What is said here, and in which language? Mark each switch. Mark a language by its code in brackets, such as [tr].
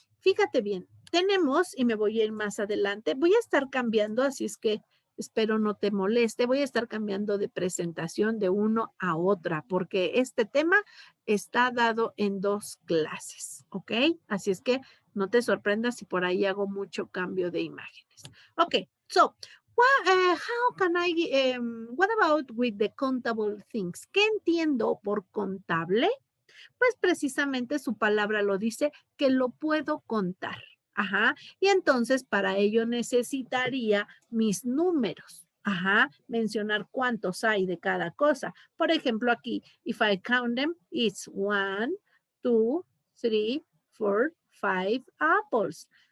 [es] Fíjate bien, tenemos, y me voy a ir más adelante, voy a estar cambiando, así es que espero no te moleste, voy a estar cambiando de presentación de uno a otra, porque este tema está dado en dos clases, ¿ok? Así es que no te sorprendas si por ahí hago mucho cambio de imágenes. [en] Ok, so, how can what about with the countable things? [es] ¿Qué entiendo por contable? Pues precisamente su palabra lo dice, que lo puedo contar. Ajá. Y entonces para ello necesitaría mis números. Ajá. Mencionar cuántos hay de cada cosa. Por ejemplo, aquí, [en] if I count them, it's 1, 2, 3, 4, 5 apples.